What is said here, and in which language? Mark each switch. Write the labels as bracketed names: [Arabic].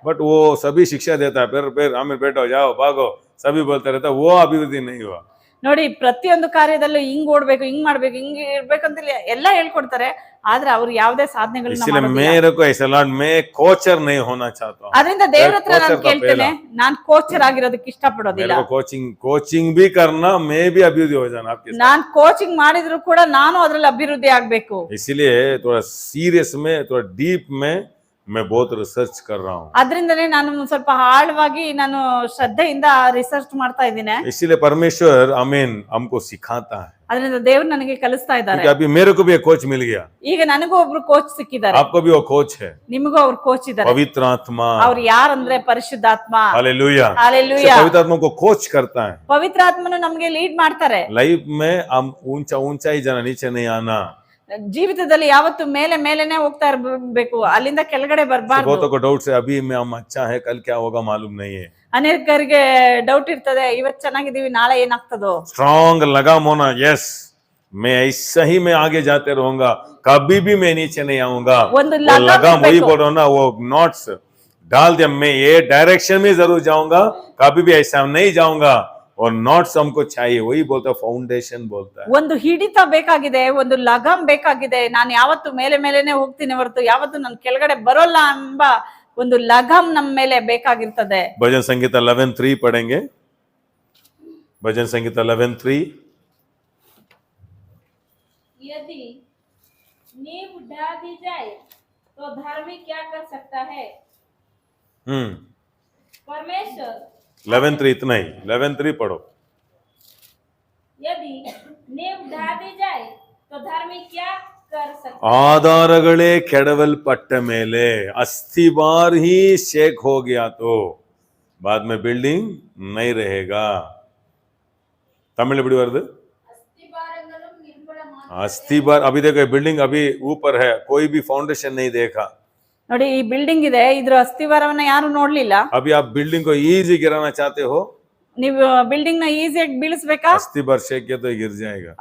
[Hindi] But वो सभी शिक्षा देता है, फिर हमें बैठो जाओ भागो सभी बोलते रहता है, वो अभिवृद्धि नहीं हुआ। [Kannada] ನೋಡಿ, ಪ್ರತಿಯೊಂದು ಕಾರ್ಯದಲ್ಲೂ ಹಿಂಗ್ ಓಡ್ಬೇಕು, ಹಿಂಗ್ ಮಾಡ್ಬೇಕು, ಹಿಂಗ್ ಇರ್ಬೇಕಂತ ಎಲ್ಲ ಹೇಳ್ಕೊಡ್ತಾರೆ, ಆದ್ರೆ ಅವ್ರು ಯಾವುದೇ ಸಾಧನೆಗಳನ್ನ [Hindi] इसलिए [Kannada] ಮಾಡೋದಿಲ್ಲ. [Hindi] मेरे को ऐसा लॉर्ड, मैं कोचर नहीं होना चाहता हूँ। [Kannada] ಅದರಿಂದ ದೇವ್ರ ಹತ್ರ ನಾನು ಕೋಚರ್ ಕೇಳ್ತೇನೆ, ನಾನ್ ಕೋಚರ್ ಆಗಿರೋದಕ್ಕೆ ಇಷ್ಟಪಡೋದಿಲ್ಲ. [Hindi] मेरे को कोचिंग भी करना, मैं भी अभिवृद्धि हो जाना आपके साथ। [Kannada] ನಾನ್ ಕೋಚಿಂಗ್ ಮಾಡಿದ್ರು ಕೂಡ ನಾನು ಅದ್ರಲ್ಲಿ ಅಭಿವೃದ್ಧಿ ಆಗ್ಬೇಕು. [Hindi] इसलिए थोड़ा सीरियस में, थोड़ा डीप में मैं बहुत रिसर्च कर रहा हूँ। [Kannada] ಅದ್ರಿಂದನೇ ನಾನು ಸ್ವಲ್ಪ ಆಳವಾಗಿ ನಾನು ಶ್ರದ್ಧೆಯಿಂದ ರಿಸರ್ಚ್ ಮಾಡ್ತಾ ಇದ್ದೀನಿ. [Hindi] इसलिए परमेश्वर आमीन हमको सिखाता है, [Kannada] ಅದರಿಂದ ದೇವ್ರು ನನಗೆ ಕಲಿಸ್ತಾ ಇದ್ದಾರೆ. [Hindi] क्योंकि अभी मेरे को भी एक कोच मिल गया, [Kannada] ಈಗ ನನಗೂ ಒಬ್ರು ಕೋಚ್ ಸಿಕ್ಕಿದ್ದಾರೆ, [Hindi] आपको भी वो कोच है, [Kannada] ನಿಮಗೂ ಅವ್ರು ಕೋಚ್ ಇದ್ದಾರೆ. [Hindi] पवित्र आत्मा। [Kannada] ಅವ್ರು ಯಾರಂದ್ರೆ ಪರಿಶುದ್ಧಾತ್ಮ. [Hindi] हालेलुया। हालेलुया। पवित्र आत्मा को कोच करता है। [Kannada] ಪವಿತ್ರ ಆತ್ಮನು ನಮ್ಗೆ ಲೀಡ್ ಮಾಡ್ತಾರೆ. [Hindi] लाइफ में हम ऊंचा ही जाना, नीचे नहीं आना। [Kannada] ಜೀವಿತದಲ್ಲಿ ಯಾವತ್ತು ಮೇಲೆನೆ ಹೋಗ್ತಾ ಇರ್ಬೇಕು, ಅಲ್ಲಿಂದ ಕೆಳಗಡೆ ಬರಬಾರ್ದು. [Hindi] बहुतों को डाउट से अभी में हम अच्छा है, कल क्या होगा मालूम नहीं है। [Kannada] ಅನೇಕರಿಗೆ ಡೌಟ್ ಇರ್ತದೆ, ಇವತ್ತು ಚೆನ್ನಾಗಿದ್ದೀವಿ, ನಾಳೆ ಏನಾಗ್ತದೋ. [Hindi] स्ट्रॉन्ग लगाम होना, यस मैं ऐसा ही मैं आगे जाते रहूंगा, कभी भी मैं नीचे नहीं आऊंगा। [Kannada] ಒಂದು [Hindi] वो लगाम लगाम वही [Kannada] ಬೇಕು. [Hindi] बोल रहा हूं ना, वो नॉट्स डाल दिया, मैं ये डायरेक्शन में जरूर जाऊंगा, कभी भी ऐसा नहीं जाऊंगा। और नॉट्स हमको चाहिए, वही बोलता है फाउंडेशन बोलता है। [Kannada] ಒಂದು ಹಿಡಿತ ಬೇಕಾಗಿದೆ, ಒಂದು ಲಗಾಮ್ ಬೇಕಾಗಿದೆ. ನಾನು ಯಾವತ್ತು ಮೇಲೆನೆ ಹೋಗ್ತೀನಿ ಹೊರತು ಯಾವತ್ತು ನಾನು ಕೆಳಗಡೆ ಬರೋಲ್ಲ ಎಂಬ ಒಂದು ಲಗಾಮ್ ನಮ್ಮ ಮೇಲೆ ಬೇಕಾಗಿರ್ತದೆ. [Hindi] भजन संगीता 11:3 पढ़ेंगे। भजन संगीता 11:3। यदि नींव ढा दी जाए तो धार्मिक क्या कर सकता है? परमेश्वर 11:3 इतना ही, 11:3 पढ़ो। यदि नींव ढा दी जाए तो धार्मिक क्या कर सकता है? [Kannada] ಆಧಾರಗಳೇ ಕೆಡವಲ್ಪಟ್ಟ ಮೇಲೆ, [Hindi] अस्थिवार ही शेक हो गया तो बाद में बिल्डिंग नहीं रहेगा। तमिल बिड़ी वर्द अस्थिवार। अभी देखो बिल्डिंग अभी ऊपर है, कोई भी फाउंडेशन नहीं देखा। [Kannada] ನೋಡಿ, ಈ ಬಿಲ್ಡಿಂಗ್ ಇದೆ, ಇದ್ರ ಅಸ್ಥಿವಾರವನ್ನ ಯಾರು ನೋಡ್ಲಿಲ್ಲ. [Hindi] अभी आप बिल्डिंग को इजी गिराना चाहते हो, [Kannada] ನೀವು ಬಿಲ್ಡಿಂಗ್ ನ ಈಸಿಯಾಗಿ ಬೀಳಿಸ್ಬೇಕಾ? [Hindi] अस्थिवार शेक किया तो गिर जाएगा।